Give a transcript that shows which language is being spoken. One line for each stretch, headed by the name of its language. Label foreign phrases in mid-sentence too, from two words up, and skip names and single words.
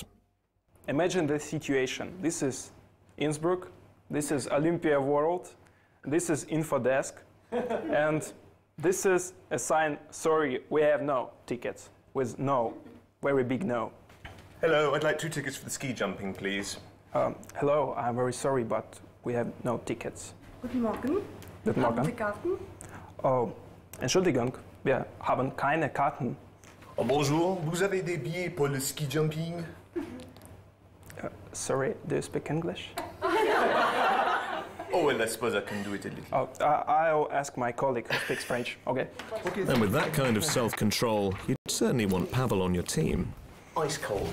English: Imagine this situation. This is Innsbruck, this is Olympia World, this is Infodesk, and this is a sign, sorry, we have no tickets, with no, very big no. Hello, I'd like 2 tickets for the ski jumping, please. Hello, I'm very sorry, but we have no tickets.
German: Guten Morgen. Guten Morgen. Haben Sie Karten? Oh, Entschuldigung, wir haben keine Karten.
French: Oh, bonjour, vous avez des billets pour le
English: ski jumping? Sorry, do you speak English? Oh, well, I suppose I can do it a little. Oh, I'll ask my colleague who speaks French, okay? And with that kind of self-control, you'd certainly want Pavel on your team. Ice cold.